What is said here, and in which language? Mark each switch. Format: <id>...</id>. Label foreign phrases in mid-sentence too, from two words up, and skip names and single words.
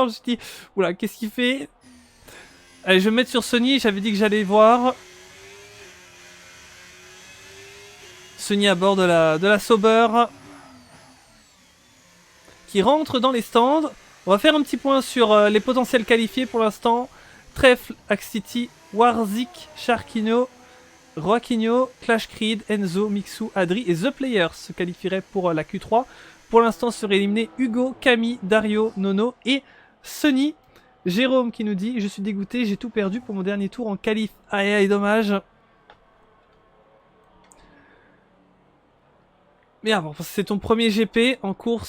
<fr>Je me suis dit, oula, qu'est-ce qu'il fait? Allez, je vais me mettre sur Sony. J'avais dit que j'allais voir. Sony à bord de la Sauber. Qui rentre dans les stands. On va faire un petit point sur les potentiels qualifiés pour l'instant. Trèfle, Axity, Warzik, Sharkino, Roaquinho, Clash Creed, Enzo, Mixu, Adri et The Players se qualifieraient pour la Q3. Pour l'instant seraient éliminés Hugo, Camille, Dario, Nono et Sunny. Jérôme qui nous dit « Je suis dégoûté, j'ai tout perdu pour mon dernier tour en qualif. Aïe aïe, dommage. » Mais bon, c'est ton premier GP en course.</fr>